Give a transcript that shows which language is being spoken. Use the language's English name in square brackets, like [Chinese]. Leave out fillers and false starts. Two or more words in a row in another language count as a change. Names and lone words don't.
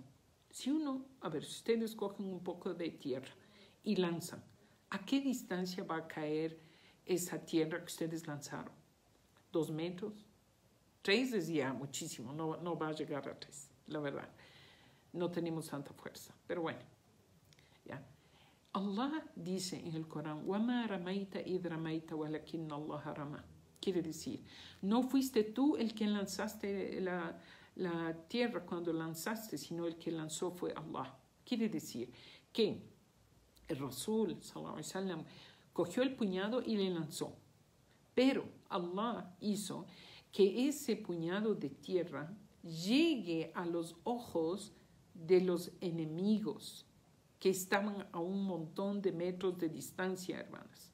[Spanish] Si ustedes cogen un poco de tierra y lanzan, ¿a qué distancia va a caer esa tierra que ustedes lanzaron? ¿2 metros? 3 es ya muchísimo, no va a llegar a 3, la verdad. No tenemos tanta fuerza, pero bueno, ya. Allah dice en el Corán, [Arabic] وَمَا رَمَيْتَ إِذْ رَمَيْتَ وَلَكِنَّ اللَّهَ رَمَى. [Spanish] Quiere decir, no fuiste tú el que lanzaste la tierra cuando lanzaste, sino el que lanzó fue Allah. Quiere decir que el Rasul [Arabic] صلى الله عليه وسلم [Spanish] cogió el puñado y le lanzó, pero Allah hizo que ese puñado de tierra llegue a los ojos de los enemigos que estaban a un montón de metros de distancia, hermanas.